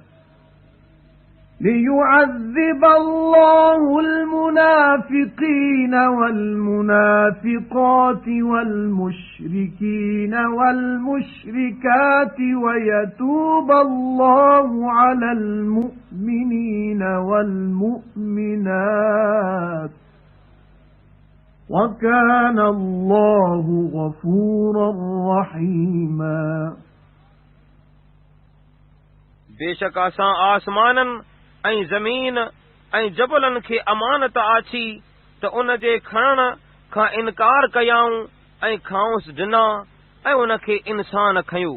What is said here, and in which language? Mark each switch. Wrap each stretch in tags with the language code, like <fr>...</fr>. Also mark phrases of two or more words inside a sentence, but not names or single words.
<ar>ليعذب الله المنافقين والمنافقات والمشركين والمشركات ويتوب الله على المؤمنين والمؤمنات وَكَانَ اللَّهُ غَفُورًا رَحِيمًا</ar> <sd>बेशक असां आसमाननि ऐं ज़मीन ऐं जबलनि खे अमानत आछी त उन जे खणण खां इनकार कयाऊं ऐं खाउंसि ॾिना ऐं उन खे इंसान खंयो।</sd>